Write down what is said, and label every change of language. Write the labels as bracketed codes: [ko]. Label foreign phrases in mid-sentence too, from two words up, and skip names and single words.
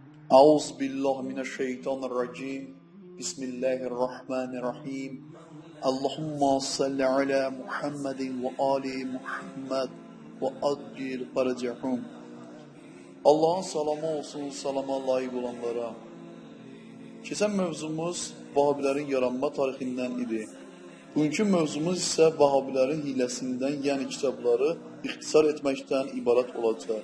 [ar] أعوذ بالله من الشيطان الرجيم. بسم الله الرحمن الرحيم. اللهم صل على محمد وآل محمد وعجل فرجهم. [az] Allah'ın salamı olsun, salama layık olanlara. Keçən mövzumuz Vahabilərin yaranma tarixindən idi. Bugünkü mövzumuz isə Vahabilərin hiləsindən, yəni kitabları ixtisar etməkdən ibarət olacaq.